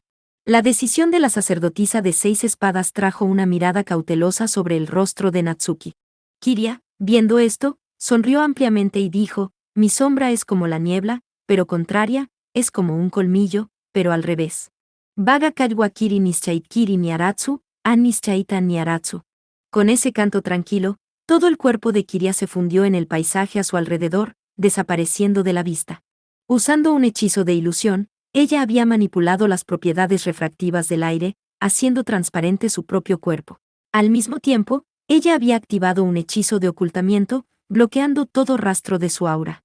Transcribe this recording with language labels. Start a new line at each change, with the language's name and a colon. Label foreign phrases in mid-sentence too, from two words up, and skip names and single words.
Spanish: La decisión de la sacerdotisa de 6 espadas trajo una mirada cautelosa sobre el rostro de Natsuki. Kiria, viendo esto, sonrió ampliamente y dijo: Mi sombra es como la niebla, pero contraria, es como un colmillo, pero al revés. Vaga kajwa kiri nischait kiri niaratsu, an nischaita niaratsu. Con ese canto tranquilo, todo el cuerpo de Kiria se fundió en el paisaje a su alrededor, desapareciendo de la vista. Usando un hechizo de ilusión, ella había manipulado las propiedades refractivas del aire, haciendo transparente su propio cuerpo. Al mismo tiempo, ella había activado un hechizo de ocultamiento, bloqueando todo rastro de su aura.